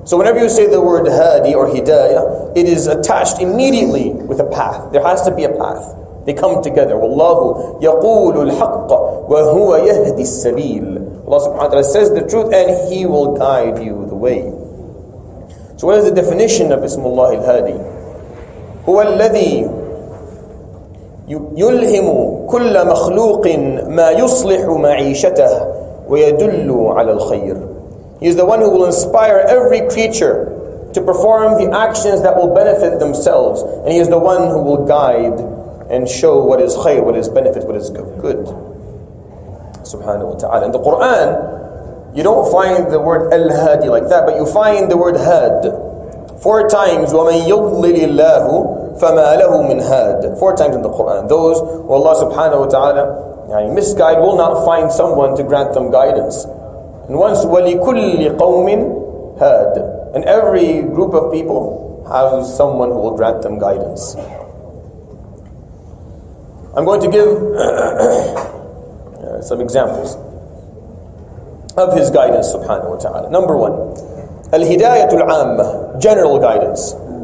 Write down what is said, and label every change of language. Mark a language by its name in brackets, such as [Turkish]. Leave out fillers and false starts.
[English] So whenever you say the word hadi or hidayah, it is attached immediately with a path. There has to be a path. They come together. [Arabic] Wallahu yaqulu al-haqqa wa huwa yahdi as-sabil. [English] Allah subhanahu wa ta'ala says the truth and He will guide you the way. So what is the definition of Ismullah al-Hadi? [Arabic] Huwa alladhi يلهم كل مخلوق ما يصلح معيشته ويدل على الخير. [English] He is the one who will inspire every creature to perform the actions that will benefit themselves, and He is the one who will guide and show what is khair, what is benefit, what is good. Subhanahu wa ta'ala. In the Quran, you don't find the word al-hadi like that, but you find the word had 4 times. [Arabic] وَمَن يُضْلِلِ اللَّهُ فَمَا لَهُ مِنْ هَادٍ. [English] 4 times in the Quran. Those who Allah subhanahu wa ta'ala misguide will not find someone to grant them guidance. And once, [Arabic] وَلِكُلِّ قَوْمٍ هَادٍ. [English] And every group of people has someone who will grant them guidance. I'm going to give some examples of His guidance subhanahu wa ta'ala. Number 1, [Arabic] al-hidayatul amma, [English] general guidance.